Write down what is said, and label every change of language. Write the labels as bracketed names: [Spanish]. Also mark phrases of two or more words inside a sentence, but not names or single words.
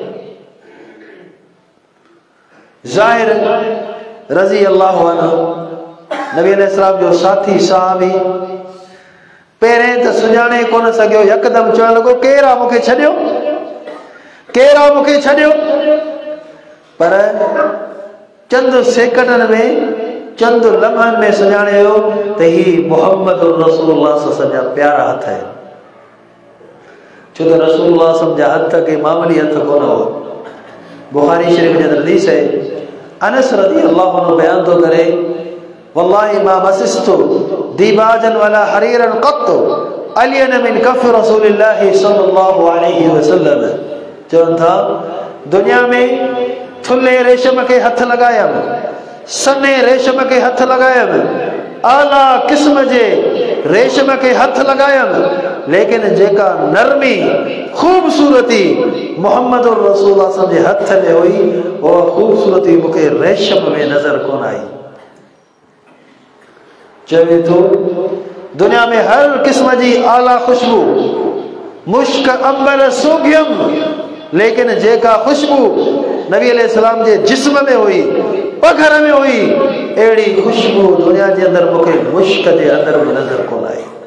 [Sindhi] ज़ाहिर [Arabic] رضي الله عنه [Sindhi] नबी अलैहिस्सलाम जो साथी साहबी पहिरें त सुञाणे कोन सघियो, यकदमि चवण लॻो, केरु आहे मूंखे छॾियो, केरु आहे मूंखे छॾियो। पर चंद सेकंडनि में, चंद लम्हनि में सुञाणियो त ही मोहम्मद [Arabic] رسول الله صلى الله عليه وسلم [Sindhi] जा प्यारा हथ आहिनि। छो त [Arabic] رسول الله صلى الله عليه وسلم [Sindhi] जा हथ के मामूली हथ कोन हुआ। बुखारी शरीफ जे अंदर हदीस है, अनस [Arabic] رضي الله عنه [Sindhi] बयान थो करे, [Arabic] والله ما مسست ديباجا ولا حريرا قط ألين من كف رسول الله صلى الله عليه وسلم. [Sindhi] चवनि था दुनिया में थुल्हे रेशम के हथ लगायमि, सने रेशम के हथ लगायमि, आला क़िस्म जे रेशम के हथ लगायमि, लेकिन जेका नरमी खूबसूरती मोहम्मद [Arabic] رسول الله صلى الله عليه وسلم [Sindhi] जे हथ में हुई, उहा खूबसूरती मूंखे रेशम में नज़र कोन आई। चवे थो दुनिया में हर क़िस्म जी आला खुशबू, मुश्क अंबर सोगियम, लेकिन जेका खुशबू नबी अलैहिस्सलाम जे जिस्म में हुई, पघर में हुई, अहिड़ी खुशबू दुनिया जे अंदर मूंखे मुश्क जे अंदर में नज़र कोन आई।